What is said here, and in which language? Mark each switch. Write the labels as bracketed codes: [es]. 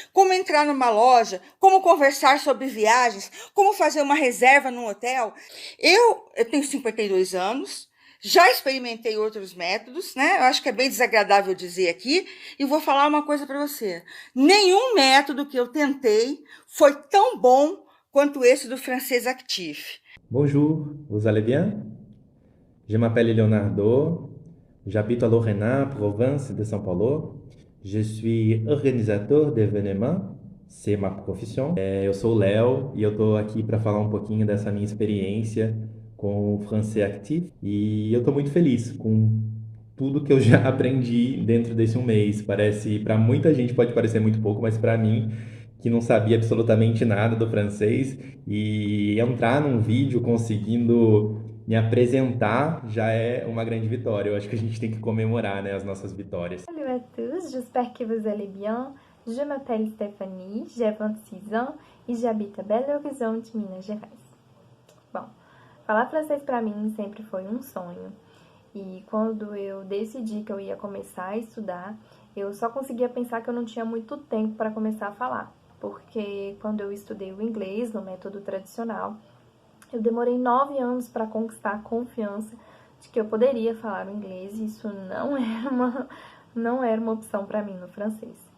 [pt] Como entrar numa loja, como conversar sobre viagens, como fazer uma reserva num hotel. Eu tenho 52 anos. Já experimentei outros métodos, né? Eu acho que é bem desagradável dizer aqui, e vou falar uma coisa para você. Nenhum método que eu tentei foi tão bom quanto esse do francês actif. [fr] Bonjour, vous allez bien? Je m'appelle Leonardo, j'habite à Lorena, province de São Paulo. Je suis organisateur d'événements, c'est ma profissão. [pt] Eu sou o Léo e eu estou aqui para falar um pouquinho dessa minha experiência com o francês actif, e eu estou muito feliz com tudo que eu já aprendi dentro desse um mês. Para muita gente pode parecer muito pouco, mas para mim, que não sabia absolutamente nada do francês, e entrar num vídeo conseguindo me apresentar já é uma grande vitória. Eu acho que a gente tem que comemorar, né, as nossas vitórias. [fr] Salut à tous, j'espère que vous allez bien. Je m'appelle Stéphanie, j'ai 26 ans et j'habite à Belo Horizonte, Minas Gerais. [pt] Bom, falar francês para mim sempre foi um sonho. E quando eu decidi que eu ia começar a estudar, eu só conseguia pensar que eu não tinha muito tempo para começar a falar. Porque quando eu estudei o inglês no método tradicional, eu demorei 9 anos para conquistar a confiança de que eu poderia falar o inglês, e isso não era uma opção para mim no francês.